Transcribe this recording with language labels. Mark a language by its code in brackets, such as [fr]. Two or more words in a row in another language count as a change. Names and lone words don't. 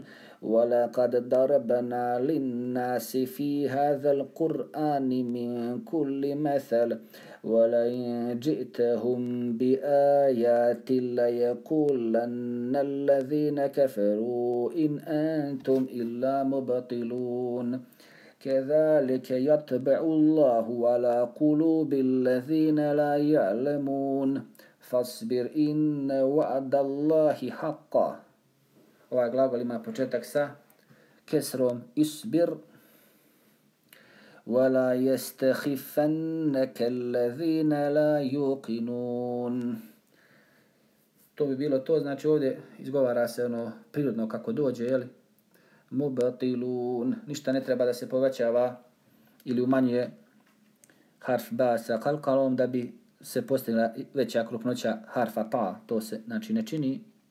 [ar] ولقد ضربنا للناس في هذا القرآن من كل مثل ولئن جئتهم بآيات ليقولن الذين كفروا إن أنتم إلا مبطلون كذلك يطبع الله على قلوب الذين لا يعلمون فاصبر إن وعد الله حقا. [bs] Ovaj glagol ima početak sa kesrom isbir [ar] وَلَا يَسْتَخِفَنَّكَ الَّذِينَ لَا يُوقِنُونَ. [bs] To bi bilo to, znači ovdje izgovara se ono prirodno kako dođe, jeli? Mubatilun, ništa ne treba da se povećava ili umanjuje harf ba sa kalkalom da bi se postigla veća krupnoća harfa pa, to se znači ne čini.